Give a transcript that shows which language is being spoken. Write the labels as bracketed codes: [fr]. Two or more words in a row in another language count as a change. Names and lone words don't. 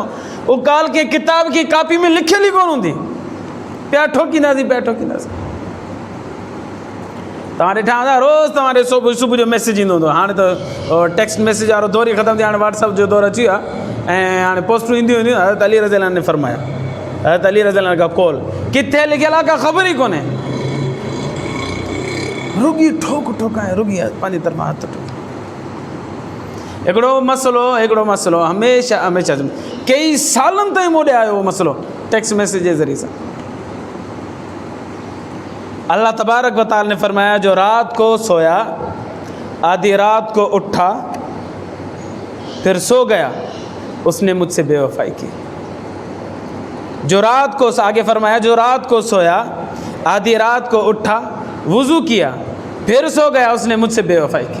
[sd] उहो ॻाल्हि कंहिं किताब की कापी में लिखियल ई कोन हूंदी, पिया ठोकींदासीं। तव्हां ॾिठा हूंदा रोज़ु तव्हां सुबुह जो मैसेज ईंदो हूंदो। हाणे त [en] text message [sd] वारो दौर ई ख़तमु थी, हाणे व्हाट्सअप जो दौर अची वियो आहे ऐं हाणे पोस्टूं ईंदियूं हूंदियूं। हज़रत अली [ar] رضي الله عنه [sd] ने फरमाया, हज़रत अली [ar] رضي الله عنه [sd] खां कॉल किथे लिखियल आहे का ख़बर ई कोन्हे, रुॻी ठोकाए रुॻी पंहिंजी तरफ़ां हथ ठोक। हिकिड़ो मसइलो हमेशह कई सालनि ताईं मोॾे आयो उहो मसइलो [en] text message [sd] जे ज़रिए सां। [ar] الله تبارك وتعالى [hi] ने फरमाया जो रात को सोया, आधी रात को उठा, फिर सो गया, उसने मुझसे बेवफाई की। जो रात को, आगे फरमाया जो रात को सोया, आधी रात को उठा, वुज़ू किया, फिर सो गया, उसने मुझसे बेवफाई की।